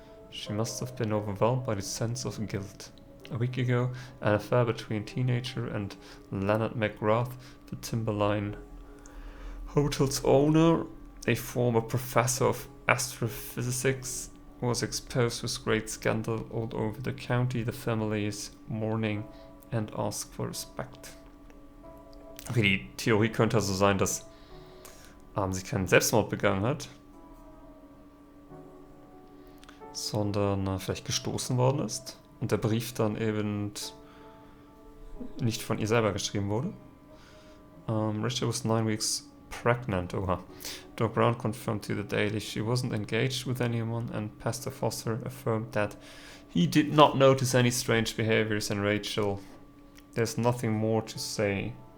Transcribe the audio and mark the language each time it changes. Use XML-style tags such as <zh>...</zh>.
<en>She must have been overwhelmed by the sense of guilt. A week ago, an affair between teenager and Leonard McGrath, the Timberline Hotel's owner, a former professor of astrophysics, was exposed with great scandal all over the county. The family is mourning and ask for respect.</en> <de>Okay, die Theorie könnte also sein, dass sie keinen Selbstmord begangen hat, sondern vielleicht gestoßen worden ist und der Brief dann eben nicht von ihr selber geschrieben wurde.</de> <en>Rachel was 9 weeks pregnant. Doc Brown confirmed to the Daily she wasn't engaged with anyone, and Pastor Foster affirmed that he did not notice any strange behaviors in Rachel. There's nothing more to say.</en>